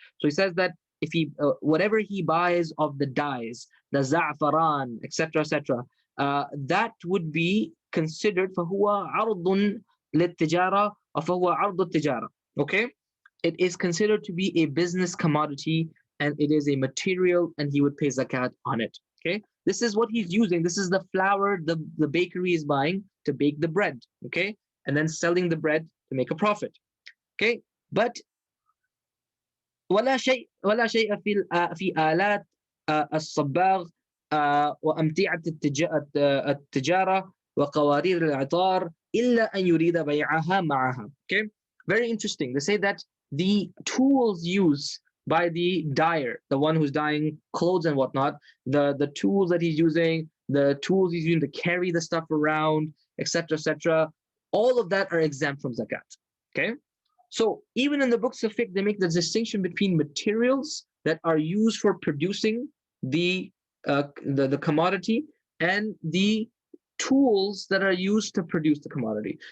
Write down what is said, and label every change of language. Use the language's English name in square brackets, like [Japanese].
[English] So he says that if he, whatever he buys of the dyes, the za'faran, etc., etc., that would be considered [Arabic] فهو عرض للتجارة أو فهو عرض التجارة. [English] Okay, it is considered to be a business commodity and it is a material, and he would pay zakat on it. Okay, this is what he's using. This is the flour the bakery is buying to bake the bread. Okay, and then selling the bread to make a profit. Okay, but [Arabic] ولا شيء في آلات الصباغ وأمتعة التجارة وقوارير العطار إلا أن يريد بيعها معها. [English] Okay, very interesting. They say that the tools used by the dyer, the one who's dyeing clothes and whatnot, the tools that he's using, the tools he's using to carry the stuff around, etc., etc., all of that are exempt from zakat. Okay, so even in the books of fiqh, they make the distinction between materials that are used for producing the commodity and the tools that are used to produce the commodity.